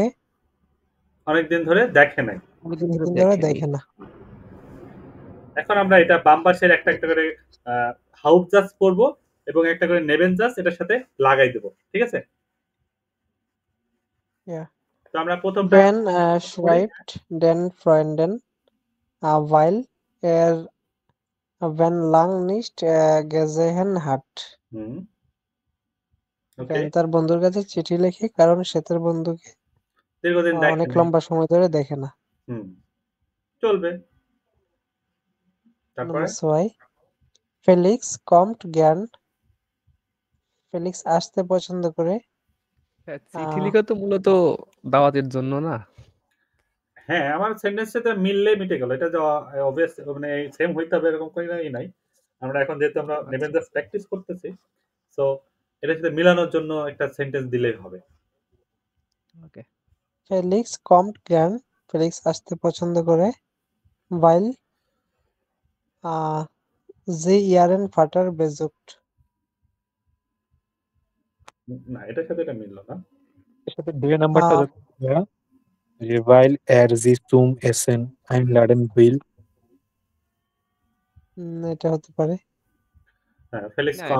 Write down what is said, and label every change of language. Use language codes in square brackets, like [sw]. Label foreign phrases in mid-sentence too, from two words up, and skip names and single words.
[bn] অনেকদিন ধরে দেখে নাই। অনেকদিন ধরে অনেকদিন ধরে দেখেনি। দেখে না। এখন আমরা এটা বাম পাশের একটা একটা করে হাউপজাস পড়বো এবং একটা করে নেবেনজাস এটার সাথে লাগাই দেব, ঠিক আছে? [en] Yeah. [bn] তো আমরা প্রথমটা [de] বেন schreibt den Freunden, weil er Ben lang nicht gesehen hat. [bn] ওকে, বেন তার বন্ধুর কাছে চিঠি লেখে কারণ সে তার বন্ধুকে দীর্ঘদিন অনেক দেখেনি। লম্বা সময় ধরে দেখে না। চলবে। তারপরে [de] Nummer 2, Felix kommt gern. [bn] ফেলিক্স আসতে পছন্দ করে। হ্যাঁ, চিঠি লেখা তো মূলত দাওয়াতের জন্য না? হ্যাঁ, আমার সেন্টেন্সের সাথে মিললে মিটে গেল। এটা যে অবভিয়াস মানে সেম হইতে হবে এরকম কোনো নাই। আমরা এখন যেহেতু আমরা নেবেনজাস প্র্যাকটিস করতেছি, সো এটার সাথে মিলানোর জন্য একটা সেন্টেন্স দিলেই হবে। ওকে। [de] ফেলিক্স kommt gern, [bn] ফেলিক্স আসতে পছন্দ করে। [de] weil sie ihren Vater besucht. [bn] না, এটার সাথে এটা মিললো না। এর সাথে দুই নাম্বারটা যে [de] weil er sie zum Essen einladen will, [bn] এটা হতে পারে। হ্যাঁ, ফেলিক্স না, কম